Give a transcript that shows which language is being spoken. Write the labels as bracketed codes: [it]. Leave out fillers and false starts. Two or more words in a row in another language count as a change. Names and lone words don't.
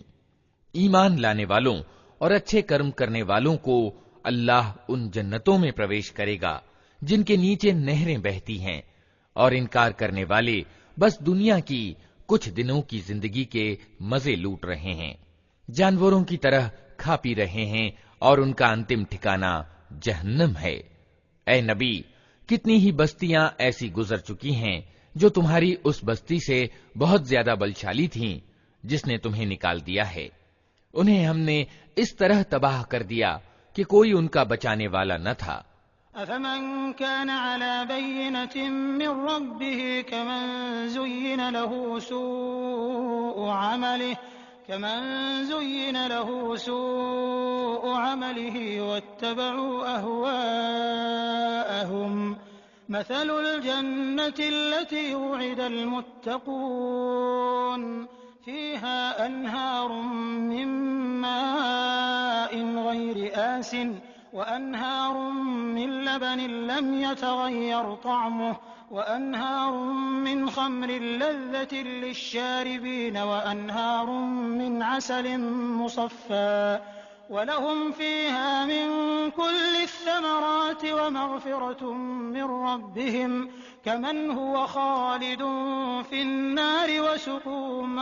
[hi] ईमान लाने वालों और अच्छे कर्म करने वालों को अल्लाह उन जन्नतों में प्रवेश करेगा जिनके नीचे नहरें बहती हैं, और इनकार करने वाले बस दुनिया की कुछ दिनों की जिंदगी के मजे लूट रहे हैं, जानवरों की तरह खा पी रहे हैं, और उनका अंतिम ठिकाना जहन्नम है। ऐ नबी, कितनी ही बस्तियां ऐसी गुजर चुकी हैं जो तुम्हारी उस बस्ती से बहुत ज्यादा बलशाली थीं जिसने तुम्हें निकाल दिया है। उन्हें हमने इस तरह तबाह कर दिया कि कोई उनका बचाने वाला न था। [ar] أفمن كان على بينة من ربه كمن زين له سوء عمله واتبعوا أهواءهم مثل الجنة التي وعد المتقون فيها أنهار من ماء غير آسن وأنهار من لبن لم يتغير طعمه وأنهار من خمر لذة للشاربين وأنهار من عسل مصفى ولهم فيها من كل الثمرات ومغفرة من ربهم كمن هو خالد في النار وسقوا